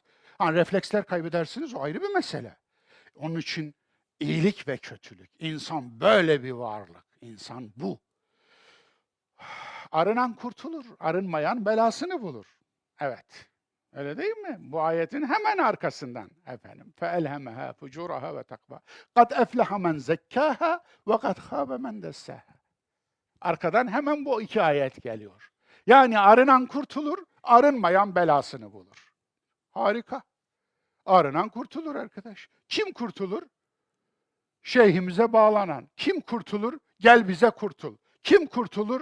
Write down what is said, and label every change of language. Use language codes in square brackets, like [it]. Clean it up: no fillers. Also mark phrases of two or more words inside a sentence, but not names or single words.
[tr] Ha, refleksler kaybedersiniz, o ayrı bir mesele. Onun için iyilik ve kötülük. İnsan böyle bir varlık. İnsan bu. Arınan kurtulur, arınmayan belasını bulur. Evet. Öyle değil mi? Bu ayetin hemen arkasından efendim. [ar] فَاَلْهَمَهَا فُجُورَهَا وَتَقْوَى قَدْ اَفْلَحَ مَنْ زَكَّاهَا وَقَدْ خَابَ مَنْ دَسَّاهَا. [tr] Arkadan hemen bu iki ayet geliyor. Yani arınan kurtulur, arınmayan belasını bulur. Harika. Arınan kurtulur arkadaş. Kim kurtulur? Şeyhimize bağlanan. Kim kurtulur? Gel bize kurtul. Kim kurtulur?